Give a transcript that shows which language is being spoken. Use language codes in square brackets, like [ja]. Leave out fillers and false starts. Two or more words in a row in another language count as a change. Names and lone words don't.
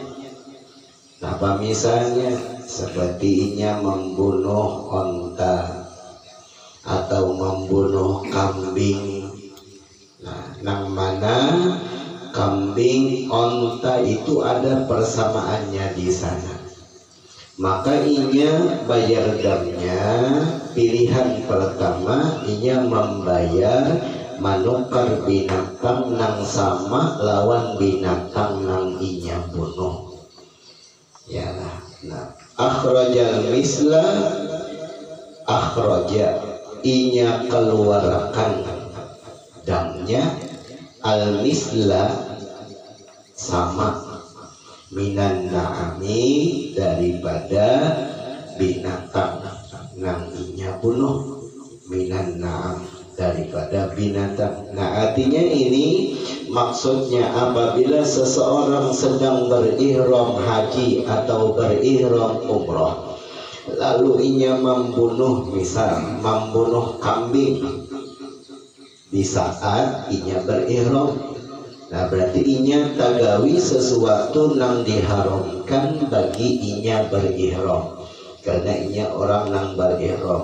[bjn] Apa misalnya seperti inya membunuh onta atau membunuh kambing. Nah, nang mana kambing, onta itu ada persamaannya di sana, maka inya bayar damnya. Pilihan pertama inya membayar manukar binatang nang sama lawan binatang nang inya bunuh. Ya lah. Nah, [ar] أخرج المثل، أخرج [bjn] inya keluarkan damnya, al misla sama, [ar] من النعم [bjn] daripada binatang nang inya bunuh, [ar] من النعم [bjn] daripada binatang. Nah, artinya ini maksudnya apabila seseorang sedang berihram haji atau berihram umroh lalu inya membunuh, misal membunuh kambing di saat inya berihram, nah berarti inya tagawi sesuatu nang diharamkan bagi inya berihram, karena inya orang nang berihram.